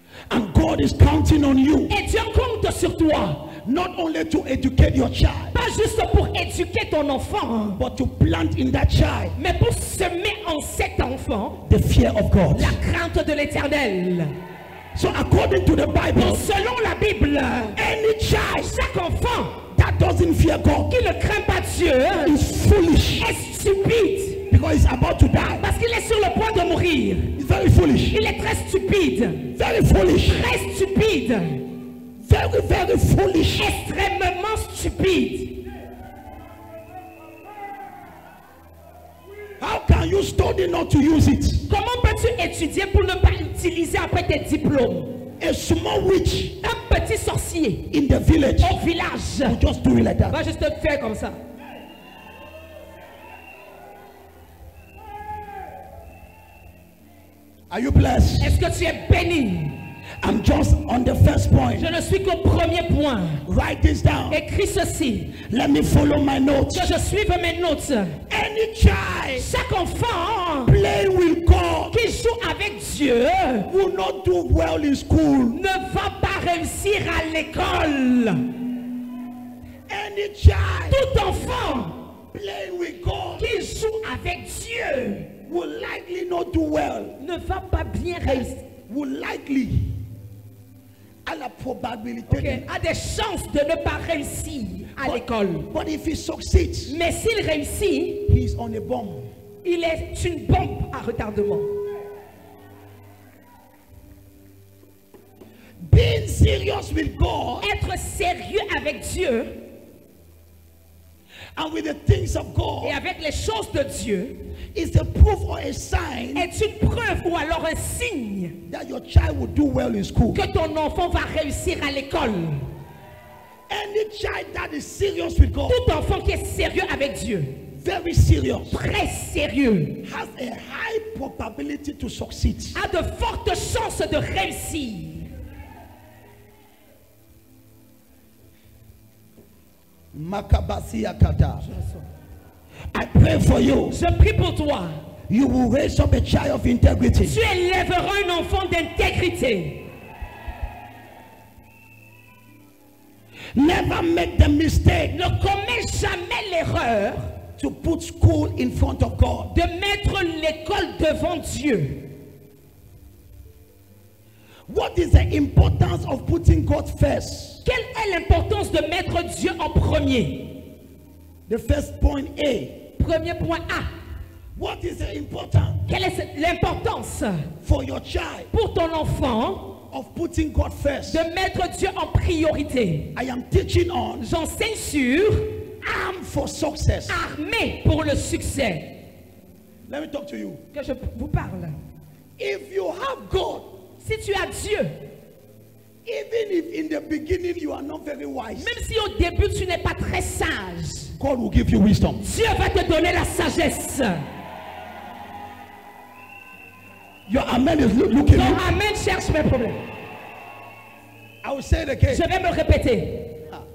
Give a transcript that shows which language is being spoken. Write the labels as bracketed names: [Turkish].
[English] And God is counting on you [French] Et Dieu compte sur toi, [English] not only to educate your child, [French] pas juste pour éduquer ton enfant, [English] but to plant in that child [French] mais pour semer en cet enfant [English] the fear of God. [French] la crainte de l'Éternel. [English] So according to the Bible, [French] Selon la Bible, [English] any child [French] chaque enfant [English] that doesn't fear God [French] qui ne craint pas Dieu [English] is foolish [French] est stupide [English] because he's about to die. [French] parce qu'il est sur le point de mourir. [English] He's very foolish. [French] Il est très stupide, [English] Very foolish. [French] très stupide, [English] Very, very foolish. [French] extrêmement stupide. [English] How can you study not to use it? [French] Comment peux-tu étudier pour ne pas utiliser après tes diplômes? [English] A small witch [French] Un petit sorcier [English] in the village [French] au village [English] will just do it like that. [French] va juste faire comme ça. [English] Are you blessed? [French] Est-ce que tu es béni? [English] I'm just on the first point. [French] Je ne suis qu'au premier point. [English] Write this down. [French] Écris ceci. [English] Let me follow my notes. [French] Que je suive mes notes. [English] Any child [French] Chaque enfant [English] playing with God [French] qui joue avec Dieu [English] will not do well in school. [French] ne va pas réussir à l'école. [English] Any child [French] Tout enfant [English] playing with God [French] qui joue avec Dieu [English] will likely not do well. [French] ne va pas bien réussir. [English] Will likely, [French] à la probabilité. [English] Okay. [French] A des chances de ne pas réussir à l'école. [English] But if he succeeds, [French] Mais s'il réussit, [English] he's on a bomb. [French] il est une bombe à retardement. [English] Being serious with God [French] Être sérieux avec Dieu [English] and with the things of [French] et [English] God [French] avec les choses de Dieu [English] is a proof or a sign [French] est une preuve ou alors un signe [English] that your child will do well in school. [French] que ton enfant va réussir à l'école. [English] Any child that is serious with God, [French] Tout enfant qui est sérieux avec Dieu, [English] very serious, [French] très sérieux, [English] has a high probability to succeed. [French] a de fortes chances de réussir. [English] Makabasi Akata. I pray for you. [French] Je prie pour toi. [English] You will raise up a child of integrity. [French] Tu élèveras un enfant d'intégrité. [English] Never make the mistake [French] Ne commets jamais l'erreur [English] to put school in front of God. [French] de mettre l'école devant Dieu. [English] What is the importance of putting God first? [French] Quelle est l'importance de mettre Dieu en premier? [English] The first point A. [French] Premier point A. [English] What is the importance [French] Quelle est l'importance [English] for your child [French] pour ton enfant [English] of putting God first? [French] de mettre Dieu en priorité? [English] I am teaching on [French] J'enseigne sur [English] arm for success. [French] armée pour le succès. [English] Let me talk to you. [French] Que je vous parle. [English] If you have God, [French] Si tu as Dieu, [English] even if in the beginning you are not very wise, [French] même si au début tu n'es pas très sage, [English] God will give you wisdom. [French] Dieu va te donner la sagesse. [English] Your amen is looking. [French] Ton amen cherche mes problèmes. [English] I will say it again. [French] Je vais me répéter.